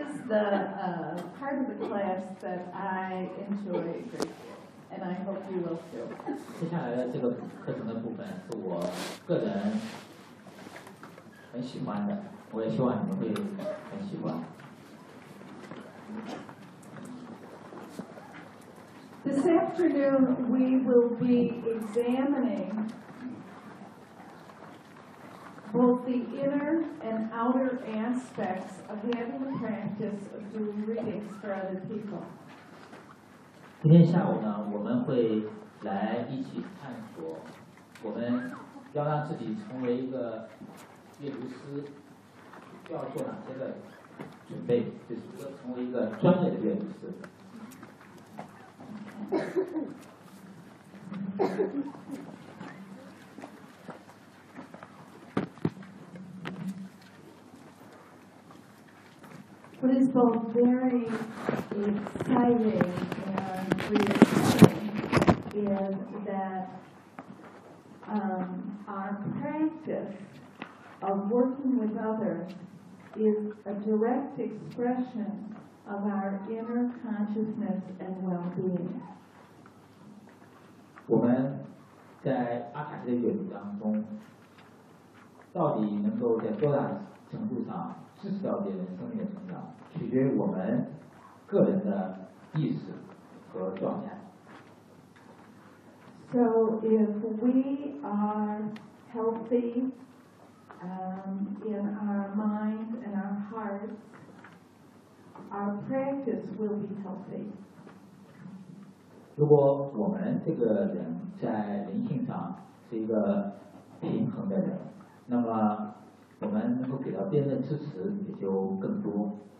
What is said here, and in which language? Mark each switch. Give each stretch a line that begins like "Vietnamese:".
English: part of the class that I enjoy greatly, and I hope you will too.
Chinese: 接下来的这个课程的部分是我个人很喜欢的，我也希望你们会很喜欢。
English: This afternoon we will be examining both the inner and outer aspects of having a practice of doing readings for other people.
Chinese: 今天下午呢，我们会来一起探索，我们要让自己成为一个阅读师，要做哪些的准备，就是要成为一个专业的阅读师。
English: What is both very exciting and reassuring is that our practice of working with others is a direct expression of our inner consciousness and well-being.
Chinese: 我们在阿卡西的阅读当中，到底能够在多大程度上支持到别人生命的成长，取决于我们个人的意识和状态。
English: So if we are healthy, in our mind and our heart, our practice will be healthy.
Chinese: 如果我们这个人在灵性上是一个平衡的人，那么我们能够给到别人的支持也就更多。